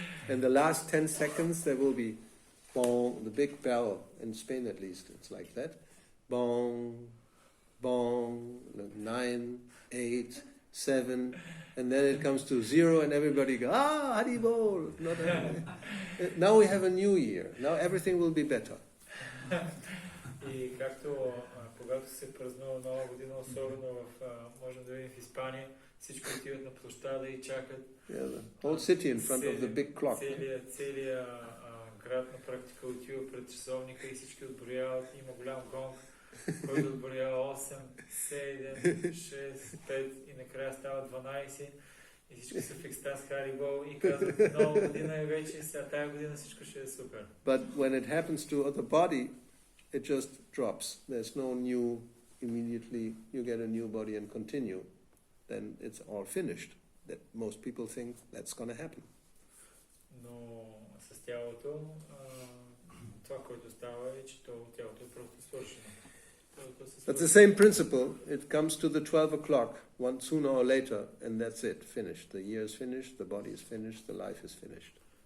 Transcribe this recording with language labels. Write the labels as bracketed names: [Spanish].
[English] And the last 10 seconds there will be bong, the big bell in Spain at least, it's like that. Bong, bong, 9, 8, 7, and then it comes to 0 and everybody goes, Haribol! Now we have a new year, now everything will be better. [Bulgarian] И както когато се празнува нова година, особено можем да видим в Испания, всички отиват на площада и чакат. Yeah, the whole city in front of the big clock. Целият град на практика отива пред часовника и всички отброяват. Има голям гонг, който отброява 8, 7, 6, 5 и накрая става 12. И всички са в екстаз Харибол и казват, нова година е вече, сега тая година всичко ще е супер. [English] But when it happens to the body, it just drops. There's no new, immediately you get a new body and continue. Then it's all finished. That most people think that's going to happen. [Bulgarian] Но с тялото, това, което става е, че тялото е просто свършено. [English] But the same principle, it comes to the 12 o'clock, one sooner or later, and that's it, finished. The year is finished, the body is finished, the life is finished.